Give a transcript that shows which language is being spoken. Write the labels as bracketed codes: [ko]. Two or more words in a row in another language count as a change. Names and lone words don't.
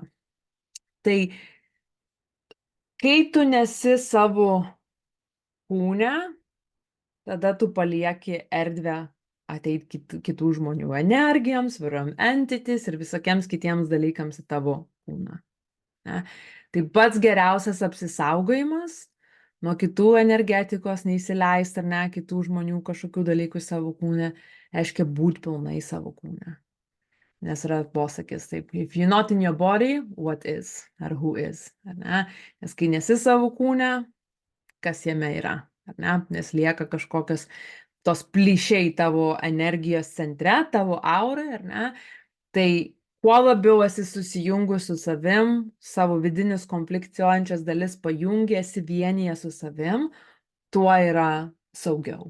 [lt] Tai kai tu nesi savo kūne, tada tu palieki erdvę ateit kitų žmonių energijoms, varom entities ir visokiems kitiems dalykams į tavo kūną. Ne? Tai pats geriausias apsisaugojimas nuo kitų energetikos, neįsileist ar ne kitų žmonių kažkokių dalykų savo kūne, reiškia būt pilnai savo kūne. Nes yra posakis taip, [en] if you're not in your body, what is, ar who is, [lt] ar ne? Nes kai nesi savo kūne, kas jame yra, ar ne? Nes lieka kažkokios tos plyšiai tavo energijos centre, tavo aurai, ar ne? Tai kuo labiau esi susijungus su savim, savo vidinis konfliktuojančias dalis pajungėsi vienyje su savim, tuo yra saugiau.